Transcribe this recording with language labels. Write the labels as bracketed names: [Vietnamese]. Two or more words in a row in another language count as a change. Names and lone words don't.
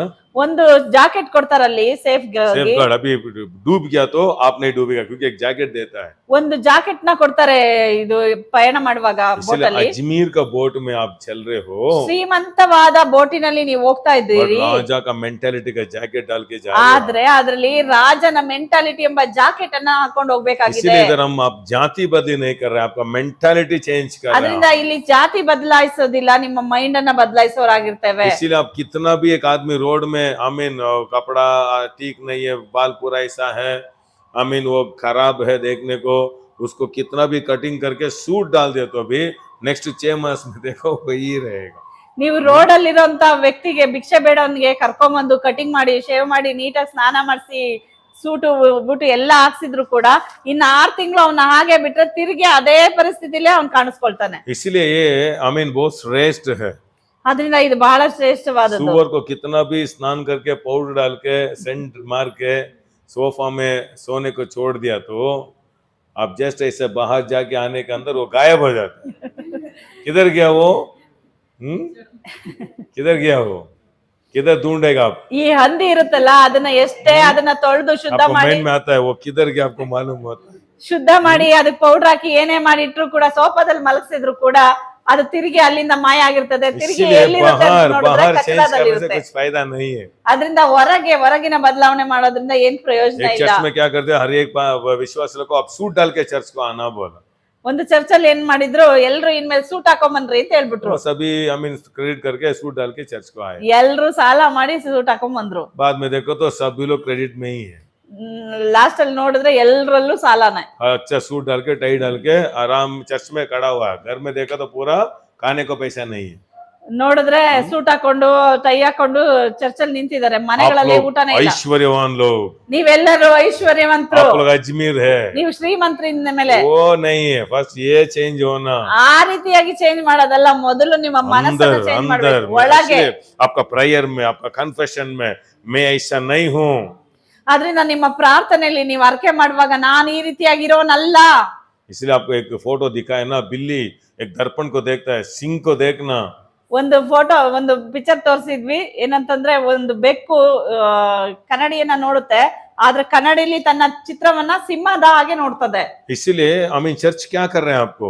[Kannada] ಒಂದು ಜಾಕೆಟ್ ಕೊಡ್ತಾರಲ್ಲಿ ಸೇಫ್ [English] safe guard [Hindi] अभी डूब गया तो आप नहीं डूबेगा क्योंकि एक जैकेट देता है। [Kannada] ಒಂದು ಜಾಕೆಟ್ ನ ಕೊಡ್ತಾರೆ ಇದು ಪಯಣ ಮಾಡುವಾಗ ಬೋಟ್ [Hindi] इसलिए [Kannada] ಅಲ್ಲಿ. [Hindi] अजमेर का बोट में आप चल रहे हो, [Kannada] ಶ್ರೀಮಂತವಾದ ಬೋಟಿನಲ್ಲಿ ನೀವು ಹೋಗ್ತಾ [Hindi] और [Kannada] ಇದ್ದೀರಿ, [Hindi] राजा का मेंटालिटी का जैकेट डाल के जा रहे [Kannada] ಆದ್ರೆ ಅದ್ರಲ್ಲಿ ರಾಜನ ಮೆಂಟಾಲಿಟಿ ಎಂಬ ಜಾಕೆಟ್ ಅನ್ನ ಹಾಕೊಂಡು [Hindi] हो। [Kannada] ಹೋಗ್ಬೇಕಾಗಿದೆ. [Hindi] इसीलिए इधर हम आप जाति बदली नहीं कर रहे, आपका [English] mentality change [Hindi] कर रहे [Kannada] ಅದರಿಂದ [Hindi] हैं। [Kannada] ಇಲ್ಲಿ ಜಾತಿ ಬದಲಾಯಿಸೋದಿಲ್ಲ, ನಿಮ್ಮ ಮೈಂಡ್ ಅನ್ನ ಬದಲಾಯಿಸೋರಾಗಿರ್ತೇವೆ. [Hindi] इसीलिए आप कितना भी एक आदमी रोड में आमीन कपड़ा ठीक नहीं है, बाल पूरा ऐसा है, आमीन वो खराब है देखने को, उसको कितना भी कटिंग करके सूट डाल दे तो भी नेक्स्ट 6 मास में देखो वही रहेगा। [Kannada] ನೀವು ರೋಡ್ ಅಲ್ಲಿರುವಂತ ವ್ಯಕ್ತಿಗೆ, ಭಿಕ್ಷೆ ಬೇಡವನ್ಗೆ ಕರ್ಕೊಂಬಂದು ಕಟಿಂಗ್ ಮಾಡಿ, ಶೇವ್ ಮಾಡಿ, ನೀಟಾಗಿ ಸ್ನಾನ ಮಾಡಿಸಿ, ಸೂಟು ಬೂಟು ಎಲ್ಲ ಹಾಕ್ಸಿದ್ರು ಕೂಡ ಇನ್ನು 6 ತಿಂಗಳು ಅವನ ಹಾಗೆ ಬಿಟ್ರೆ ತಿರುಗಿ ಅದೇ ಪರಿಸ್ಥಿತಿಲೇ ಅವ್ನು ಕಾಣಿಸ್ಕೊಳ್ತಾನೆ. [Hindi] इसलिए ये आमीन बहुत श्रेष्ठ है। [Kannada] ಅದರಿಂದ ಇದು ಬಹಳ ಶ್ರೇಷ್ಠವಾದದ್ದು. [Hindi] सुअर को कितना भी स्नान करके पाउडर डाल के सेंट मार के सोफा में सोने को छोड़ दिया तो आप जस्ट ऐसे बाहर जाके आने के अंदर वो गायब हो जाता है। किधर गया वो? किधर गया वो? किधर ढूंढेगा आप? [Kannada] ಈ ಹಂದಿ ಇರುತ್ತಲ್ಲ, ಅದನ್ನ ಎಷ್ಟೇ ಅದನ್ನ ತೊಳೆದು ಶುದ್ಧ [Hindi] आपको [Kannada] ಮಾಡಿ [Hindi] माइंड में आता है वो किधर गया, आपको मालूम होता है। [Kannada] ಶುದ್ಧ ಮಾಡಿ ಅದಕ್ಕೆ ಪೌಡರ್ ಹಾಕಿ ಏನೇ ಮಾಡಿಟ್ರು ಕೂಡ, ಸೋಫಾದಲ್ಲಿ ಮಲಗಿಸಿದ್ರು ಕೂಡ ಅದು ತಿರುಗಿ ಅಲ್ಲಿಂದ ಮಾಯ ಆಗಿರ್ತದೆ. ತಿರುಗಿ [Hindi] इसीलिए [Kannada] ಎಲ್ಲಿರುತ್ತೆ ಅಂತ [Hindi] बाहर [Kannada] ನೋಡಿದ್ರೆ [Hindi] बाहर चेंज [Kannada] ಕಚಡದಲ್ಲಿ [Hindi] करने से [Kannada] ಇರುತ್ತೆ. [Hindi] कुछ फायदा नहीं है। [Kannada] ಅದರಿಂದ ಹೊರಗಿನ ಬದಲಾವಣೆ ಮಾಡೋದ್ರಿಂದ ಏನ್ ಪ್ರಯೋಜನ [Hindi] एक [Kannada] ಇಲ್ಲ. [Hindi] चर्च में क्या करते हैं, हर एक विश्वासी को आप सूट डाल के चर्च को आना बोला। [Kannada] ಒಂದು ಚರ್ಚ್ ಅಲ್ಲಿ ಏನ್ ಮಾಡಿದ್ರು, ಎಲ್ರು ಇನ್ಮೇಲೆ ಸೂಟ್ ಹಾಕೊಂಬನ್ರಿ ಅಂತ ಹೇಳ್ಬಿಟ್ರು. [Hindi] वो सभी आमीन क्रेडिट करके सूट डाल के चर्च को आए। [Kannada] ಎಲ್ರು ಸಾಲ ಮಾಡಿ ಸೂಟ್ ಹಾಕೊಂಬಂದ್ರು. [Hindi] बाद में देखो तो सभी लोग क्रेडिट में ही है। [Kannada] ಲಾಸ್ಟ್ ಅಲ್ಲಿ ನೋಡಿದ್ರೆ ಎಲ್ರಲ್ಲೂ ಸಾಲನೇ. [Hindi] अच्छा सूट डाल के टाई डाल के आराम चर्च में खड़ा हुआ है, घर में देखा तो पूरा खाने को पैसा नहीं है। [Kannada] ನೋಡಿದ್ರೆ ಸೂಟ್ ಹಾಕೊಂಡು ಟೈ ಹಾಕೊಂಡು ಚರ್ಚ್ ಅಲ್ಲಿ ನಿಂತಿದ್ದಾರೆ, ಮನೆಗಳಲ್ಲಿ ಊಟನೇ ಇಲ್ಲ. [Hindi] ऐश्वर्यवान लोग, [Kannada] ನೀವೆಲ್ಲರೂ ಐಶ್ವರ್ಯವಂತರು, [Hindi] आप लोग अजमेर है, [Kannada] ನೀವು ಶ್ರೀಮಂತರಿಂದ ಮೇಲೆ [Hindi] वो नहीं है। फर्स्ट ये चेंज होना [Kannada] ಆ ರೀತಿಯಾಗಿ ಚೇಂಜ್ ಮಾಡೋದಲ್ಲ, ಮೊದಲು ನಿಮ್ಮ ಮನಸ್ಸನ್ನ [Hindi] अंदर [Kannada] ಚೇಂಜ್ [Hindi] अंदर [Kannada] ಮಾಡಬೇಕು [Hindi] में। [Kannada] ಒಳಗೆ. [Hindi] इसलिए आपका प्रेयर में, आपका कन्फेशन में मैं ऐसा नहीं हूँ। [Kannada] ಆದ್ರಿಂದ ನಿಮ್ಮ ಪ್ರಾರ್ಥನೆಯಲ್ಲಿ ನೀವು ಅರ್ಕೆ ಮಾಡುವಾಗ ನಾನು ಈ ರೀತಿಯಾಗಿರೋನಲ್ಲ. [Hindi] इसलिए आपको एक फोटो दिखाए ना, बिल्ली एक दर्पण को देखता है, सिंह को देखना। [Kannada] ಒಂದು ಫೋಟೋ, ಒಂದು ಪಿಕ್ಚರ್ ತೋರಿಸಿದ್ವಿ, ಏನಂತಂದ್ರೆ ಒಂದು ಬೆಕ್ಕು ಕನ್ನಡಿಯನ್ನ ನೋಡುತ್ತೆ, ಆದ್ರೆ ಕನ್ನಡಿಲಿ ತನ್ನ ಚಿತ್ರವನ್ನ ಸಿಂಹದ ಹಾಗೆ ನೋಡ್ತದೆ. [Hindi] इसीलिए आमीन चर्च क्या कर रहे हैं, आपको